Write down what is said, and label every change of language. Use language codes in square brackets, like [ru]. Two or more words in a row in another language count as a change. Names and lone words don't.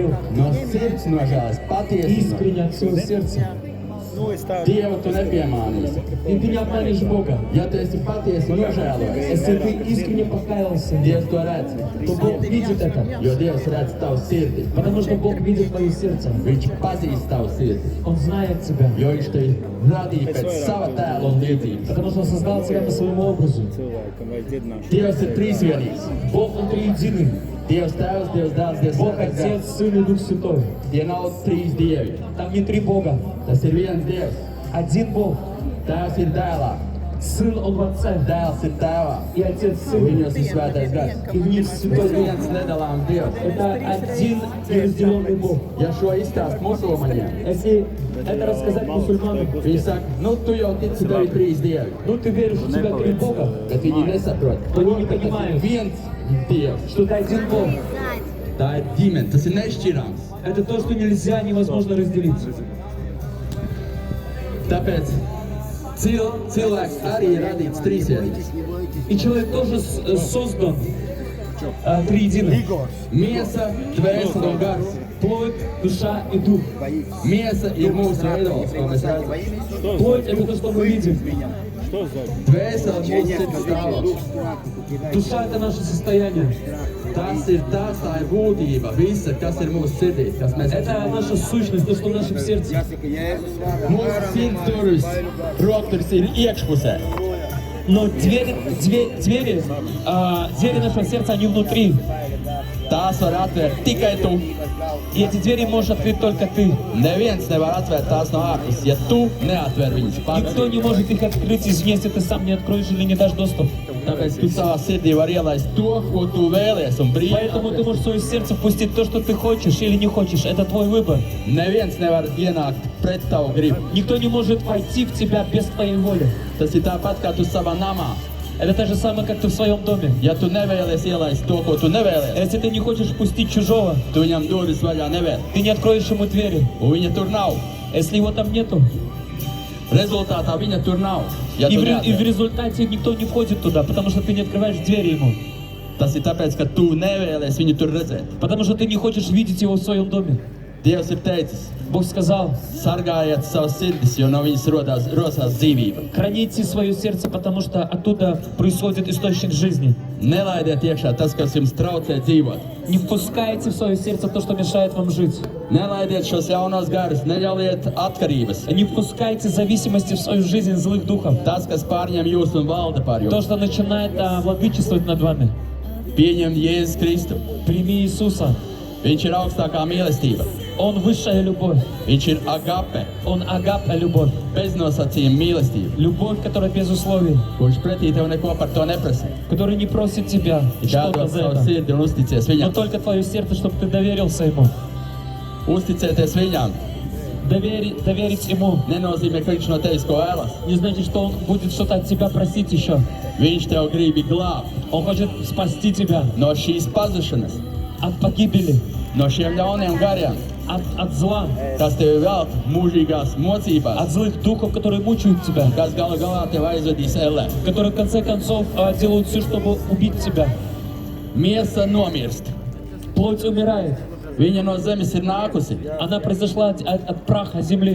[ru] говорил [lv] no sirds nožēlas, patiesi. [ru] искренне от всего сердца. [lv] Dievu tu nepiemānīsi. [ru] И ты не обманешь Бога. [lv] Ja tu esi patiesi nožēlojies, [ru] Если ты искренне покаялся, [lv] Dievs to redz. [ru] то Бог видит это. [lv] Jo Dievs redz tavu sirdi. [ru] Потому что Бог видит твое сердце. [lv] Viņš pazīst tavu sirdi. [ru] Он знает тебя. [lv] Jo viņš tevi radīja pēc sava tēla un līdzības. [ru] Потому что Он создал тебя по своему образу. [lv] Dievs ir trīsvienīgs. [ru] Бог, Он триединый. [lv] Dievs tēvs, Dievs dēls, Dievs [ru] Бог [lv] svētais [ru] Отец, [lv] gars. [ru] Сын и Дух Святой. [lv] Tie nav trīs dievi. [ru] Там не три Бога. [lv] Tas ir viens Dievs. [ru] Один Бог. [lv] Tēvs ir dēlā, [ru] Сын Он в Отце. [lv] dēls ir tēvā. [ru] И Отец в [lv] Un [ru] Сыне. [lv] viņos ir svētais gars. [ru] И в них [lv] Tas [ru] Святой [lv] ir [ru] Дух. [lv] viens nedalāms Dievs. [ru] Это один неразделенный Бог. [lv] Ja šo izstāst musulmaņiem, [ru] Если это рассказать мусульманам, [lv] viņi saka, nu tu jau tici, tev ir trīs dievi. [ru] ну ты веришь, у тебя три Бога, [lv] Bet viņi nesaprot, [ru] то они не [lv] ka tas ir [ru] понимают, [lv] viens Dievs. [ru] что это один Бог. [lv] Tā ir ģimene, tas ir nešķirāms. [ru] Это то, что нельзя, невозможно разделить. [lv] Tāpēc cilvēks arī ir radīts trīsvienīgs. [ru] И человек тоже создан триединым. [lv] Miesa, dvēsele un gars. [ru] Плоть, душа и дух. [lv] Miesa ir mūsu veidols, ko mēs redzam. [ru] Плоть — это то, что мы видим. [lv] Dvēsele ir mūsu sirds stāvoklis. [ru] Душа — это наше состояние. [lv] Tas ir tas, tā ir būtība, visa, kas ir mūsu sirdī, kas mēs [ru] Это наша сущность, то, что в нашем сердце. [lv] Mūsu sirds durvis, rokturis ir iekšpusē. [ru] Но двери нашего сердца, они внутри. [lv] Tās var atvērt tikai tu. [ru] И эти двери можешь открыть только ты. [lv] Neviens nevar atvērt tās no ārpuses, ja tu neatver viņas pats. [ru] Никто не может их открыть извне, если ты сам не откроешь или не дашь доступ. [lv] Tāpēc tu savā sirdī vari ielaist to, ko tu vēlies, un brīvi. [ru] Поэтому ты можешь в свое сердце впустить то, что ты хочешь или не хочешь. Это твой выбор. [lv] Neviens nevar ienākt pret tavu gribu. [ru] Никто не может войти в тебя без твоей воли. [lv] Tas ir tāpat, kā tu savā namā. [ru] Это то же самое, как ты в своем доме. [lv] Ja tu nevēlies ielaist to, ko tu nevēlies, [ru] Если ты не хочешь впустить чужого, [lv] tu viņam durvis vaļā nevēl. [ru] ты не откроешь ему двери. [lv] Un viņa tur nav. [ru] Если его там нету, [lv] Rezultātā viņa tur nav. Ja [ru] и [lv] tu [ru] в [lv] neatver. [ru] результате никто не входит туда, потому что ты не открываешь двери ему. [lv] Tas ir tāpēc, ka tu nevēlies viņu tur redzēt. [ru] Потому что ты не хочешь видеть его в своем доме. [lv] Dievs ir teicis, [ru] Бог сказал, [lv] sargājiet savas sirdis, jo no viņas rosās dzīvība. [ru] храните свое сердце, потому что оттуда происходит источник жизни. [lv] Nelaidiet iekšā tas, kas jums traucē dzīvot. [ru] Не впускайте в свое сердце то, что мешает вам жить. [lv] Nelaidiet šos jaunos garus, neļaujiet atkarības. [ru] Не впускайте зависимости в свою жизнь злых духов. [lv] Tas, kas pārņem jūs un valda par [ru] То, [lv] jums. [ru] что начинает владычествовать над вами. [lv] Pieņem Jēzus Kristu. [ru] Прими Иисуса. [lv] Viņš ir augstākā mīlestība. [ru] Он высшая любовь. [lv] Viņš ir agape, [ru] Он агапа любовь. [lv] beznosacījuma mīlestība, [ru] Любовь, которая без условий. [lv] kurš pretī tev neko par to neprasa. [ru] Который не просит тебя [lv] Tikai [ru] что-то [lv] dod [ru] за [lv] savu [ru] это. [lv] sirdi un uzticies [ru] Но [lv] viņam. [ru] только твое сердце, чтобы ты доверился Ему. [lv] Uzticēties viņam [ru] Доверить Ему. [lv] nenozīmē, ka viņš no tevis ko vēlas. [ru] Не значит, что Он будет что-то от тебя просить еще. [lv] Viņš tev grib glābt [ru] Он хочет спасти тебя [lv] no šīs pazušanas, [ru] от погибели, [lv] no šiem ļauniem gariem, [ru] от зла, [lv] kas tevi velk mūžīgās [ru] от [lv] mocībās, [ru] злых духов, которые мучают тебя, [lv] kas galu galā tev aizvedīs ellē. [ru] которые в конце концов делают все, чтобы убить тебя. [lv] Miesa nomirst. [ru] Плоть умирает. [lv] Viņa no zemes ir nākusi, [ru] Она произошла от праха земли,